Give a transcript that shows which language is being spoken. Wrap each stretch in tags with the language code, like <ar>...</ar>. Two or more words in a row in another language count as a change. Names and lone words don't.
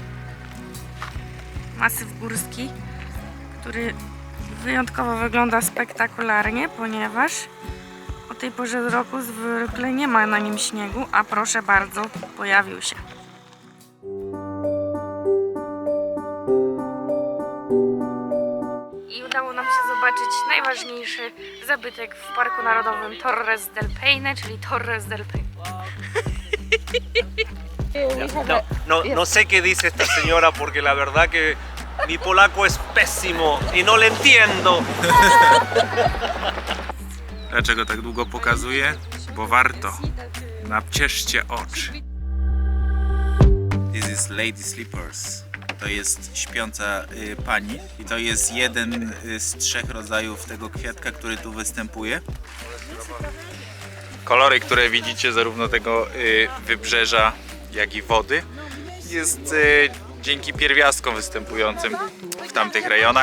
<pl>Masyw górski, który wyjątkowo wygląda spektakularnie, ponieważ o tej porze roku zwykle nie ma na nim śniegu, a proszę bardzo, pojawił się. I udało nam się zobaczyć najważniejszy zabytek w Parku Narodowym Torres del Paine, czyli Torres del Paine.</pl> <es>No sé qué dice esta señora porque la verdad que mi polaco es pésimo y no le entiendo.</es> <pl>Dlaczego tak długo pokazuję? Bo warto. Napcieszcie oczy.</pl> <en>This is Lady Slippers.</en> <pl>To jest śpiąca pani i to jest jeden z 3 rodzajów tego kwiatka, który tu występuje. Kolory, które widzicie zarówno tego wybrzeża, jak i wody, jest dzięki pierwiastkom występującym w tamtych rejonach.</pl>